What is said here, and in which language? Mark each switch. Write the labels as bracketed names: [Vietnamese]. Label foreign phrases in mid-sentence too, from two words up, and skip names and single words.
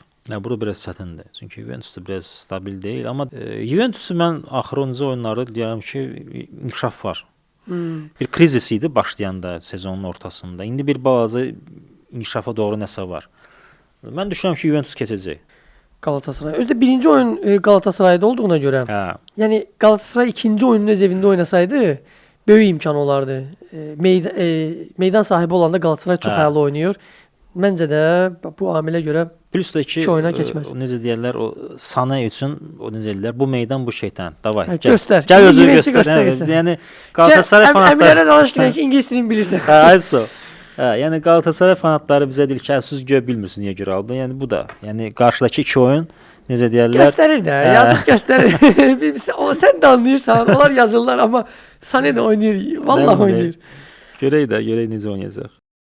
[Azerbaijani] Ya burada biraz çətindir. Çünki Juventus da biraz stabil deyil, amma Juventusu mən axırıncı oyunlarda deyirəm ki, inkişaf var. Bir krizis idi başlayanda sezonun ortasında. İndi bir balaca inkişafa doğru nəsə var. Mən düşünürəm ki, Juventus keçəcək. Galatasaray. [Turkish] Özde birinci oyun Galatasaray'da olduğuna göre. [Azerbaijani] Hə. [Turkish] Yani Galatasaray ikinci oyununu öz evinde oynasaydı böyle imkan olardı. Meydan sahibi olan da Galatasaray çok hayal oynuyor. Bence de bu amile göre Plus da ki, [Azerbaijani] iki oyuna keçməz. necə deyirlər, o Sané üçün, o necə deyirlər, bu meydan bu şeytan. Davay, gəl. [Turkish] göster. [Azerbaijani] Gəl özünü [Turkish] İngilizce [Azerbaijani] göstər. [Turkish] göster. [Azerbaijani] Yəni Galatasaray fanatları. Emirlərə danışırlar ki, İngiliz dilini bilirsən. Hə, ayso. Hə, yəni Galatasaray fanatları bizə deyir ki, siz göyə bilmirsiniz niyə görə aldın. Yəni bu da, yəni qarşıdakı iki oyun necə deyirlər? [Turkish] Gösterir de. Yazık gösterir. O sen de anlıyorsan. Onlar yazırlar ama Sané de oynuyor. Vallahi oynuyor. [Azerbaijani] Görək necə oynayacaq.